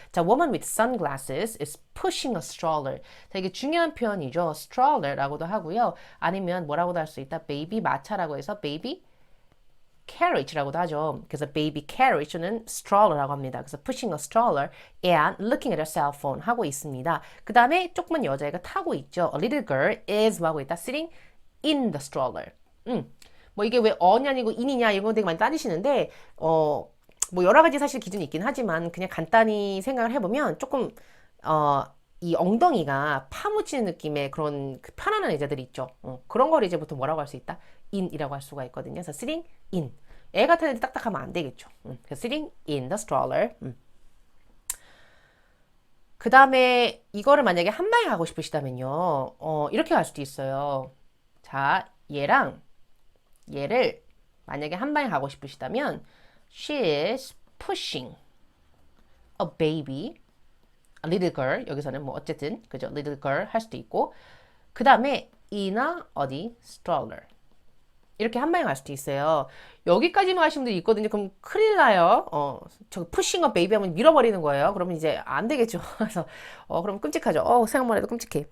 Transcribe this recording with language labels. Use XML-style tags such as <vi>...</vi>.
<en>자, woman with sunglasses is pushing a stroller.</en> <ko>자, 이게 중요한 표현이죠. stroller라고도 하고요. 아니면 뭐라고도 할 수 있다. baby 마차라고 해서 baby carriage라고도 하죠. 그래서 baby carriage는 stroller라고 합니다.</ko> <en>그래서 pushing a stroller and looking at her cell phone</en> <ko>하고 있습니다. 그 다음에 조그만 여자애가 타고 있죠.</ko> <en>A little girl is</en> <ko>뭐 하고 있다.</ko> <en>sitting in the stroller.</en> <ko>뭐 이게 왜 어냐 아니고 in이냐 이런 거 되게 많이 따지시는데 뭐 여러 가지 사실 기준이 있긴 하지만 그냥 간단히 생각을 해보면 조금 이 엉덩이가 파묻히는 느낌의 그런 그 편안한 의자들이 있죠. 그런 걸 이제 보통 뭐라고 할 수 있다? in이라고 할 수가 있거든요.</ko> <en>그래서 sitting in.</en> <ko>애 같은 애들 딱딱하면 안 되겠죠.</ko> <en>그래서 sitting in the stroller.</en> <ko>그 다음에 이거를 만약에 한 방에 가고 싶으시다면요. 이렇게 갈 수도 있어요. 자, 얘를 만약에 한 방에 가고 싶으시다면</ko> <en>she is pushing a baby, a little girl.</en> <ko>여기서는 뭐 어쨌든 그죠? little girl 할 수도 있고 그 다음에 in a 어디? stroller. 이렇게 한 방에 갈 수도 있어요. 여기까지만 하시는 분들이 있거든요. 그럼 큰일 나요. 저 푸싱 업 베이비 하면 밀어버리는 거예요. 그러면 이제 안 되겠죠. 그래서 그럼 끔찍하죠. 생각만 해도 끔찍해.</ko>